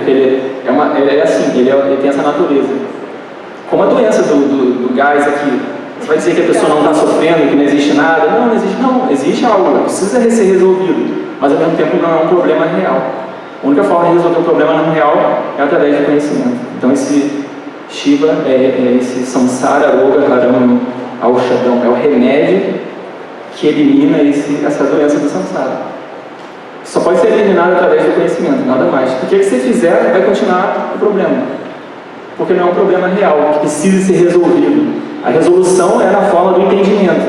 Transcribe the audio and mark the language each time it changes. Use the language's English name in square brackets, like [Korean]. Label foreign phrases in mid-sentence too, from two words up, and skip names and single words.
[Portuguese] Porque ele é assim, ele tem essa natureza. Como a doença do gás aqui, você vai dizer que a pessoa não está sofrendo, que não existe nada? Não, não existe. Não, existe algo, precisa ser resolvido, mas ao mesmo tempo não é um problema real. A única forma de resolver o problema não real é através do conhecimento. Então esse Shiva esse [Sanskrit] संसार रोग हरम् औषधम्, [Portuguese] é o remédio que elimina essa doença do samsara. Só pode ser eliminado através do conhecimento, nada mais. O que você fizer vai continuar o problema, porque não é um problema real, que precisa ser resolvido. A resolução é na forma do entendimento.